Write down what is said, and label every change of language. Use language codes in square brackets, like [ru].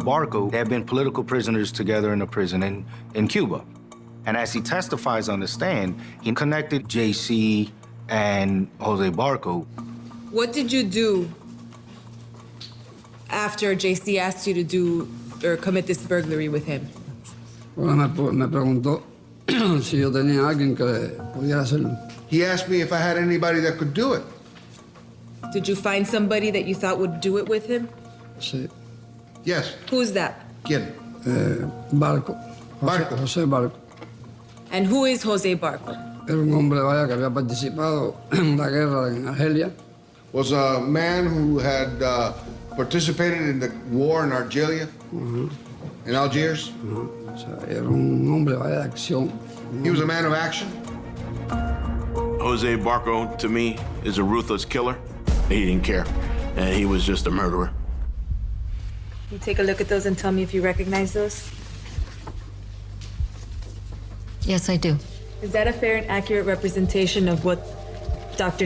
[en] Barco have been political prisoners together in a prison in Cuba. And as he testifies on the stand, he connected JC and Jose Barco. What did you do after JC asked you to do or commit this burglary with him? [es] Bueno, me preguntó si yo tenía alguien que pudiera hacerlo. [en] He asked me if I had anybody that could do it. Did you find somebody that you thought would do it with him? [es] Sí. [en] Yes. Who's that? [es] ¿Quién? Barco. José Barco. [en] And who is Jose Barco? [es] Era un hombre, vaya, que había participado en la guerra en Argelia. [en] Was a man who had participated in the war in Argelia, in Algiers. [es] O sea, era un hombre, vaya, de acción. [en] He was a man of action. Jose Barco, to me, is a ruthless killer. He didn't care, and he was just a murderer. Can you take a look at those and tell me if you recognize those? Yes, I do. Is that a fair and accurate representation of what Dr.